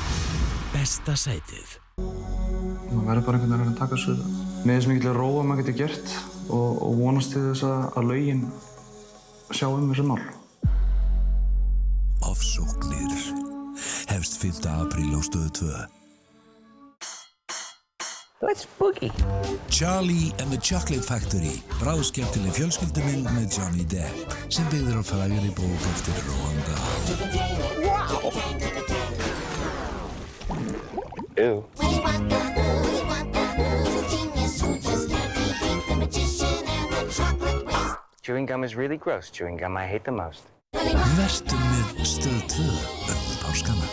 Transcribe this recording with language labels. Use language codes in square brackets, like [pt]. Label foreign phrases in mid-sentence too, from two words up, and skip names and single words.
[is] Besta sætið. Maður verður bara einhvern veginn að taka þessu með þess mikilvæg róa maður getur gert og vonast til þess að lögin sjá þessu mál. Ofsóknir hefst 5. apríl á Stöð 2. [en] Let's boogie. Charlie and the Chocolate Factory, [is] bráðskemmtileg fjölskyldumynd með Johnny Depp, sem byggður á frægari bók eftir Roald Dahl. [en] Wow. Ew. Chewing gum is really gross. Chewing gum I hate the most. [is] Vertu með Stöð 2 páskana.